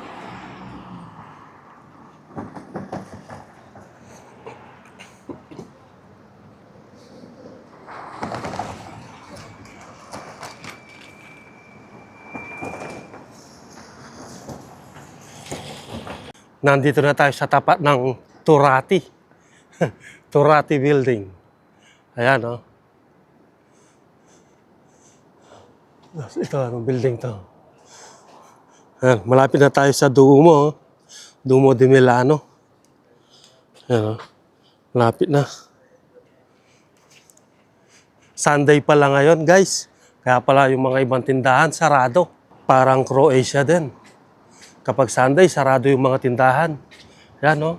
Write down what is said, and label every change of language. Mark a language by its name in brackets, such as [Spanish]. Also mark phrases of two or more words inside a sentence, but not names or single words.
[Filipino] Nandito na tayo sa tapat ng Turati. Turati Building. Ayan, oh. Ito, anong building to? Ayan, malapit na tayo sa Duomo, oh. Duomo di Milano. Ayan, oh. Malapit na. Sunday pala ngayon, guys. Kaya pala yung mga ibang tindahan, sarado. Parang Croatia din. Kapag Sunday, sarado yung mga tindahan. Yan, no?